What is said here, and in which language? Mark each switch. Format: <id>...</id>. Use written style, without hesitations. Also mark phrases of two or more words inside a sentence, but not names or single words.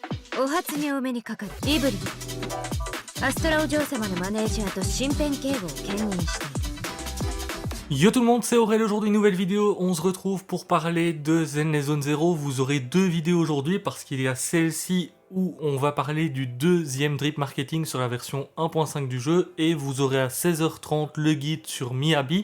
<ja>お初にお目にかかるイブリン。アストラお嬢様のマネージャーと身辺警護を兼任している。</ja> <fr>Yo tout le monde, c'est Aurel, aujourd'hui nouvelle vidéo, on se retrouve pour parler de Zenless Zone Zero. Vous aurez deux vidéos aujourd'hui parce qu'il y a celle-ci où on va parler du deuxième</fr> <en>drip marketing</en> <fr>sur la version 1.5 du jeu et vous aurez à 16h30 le guide sur Miyabi.</fr>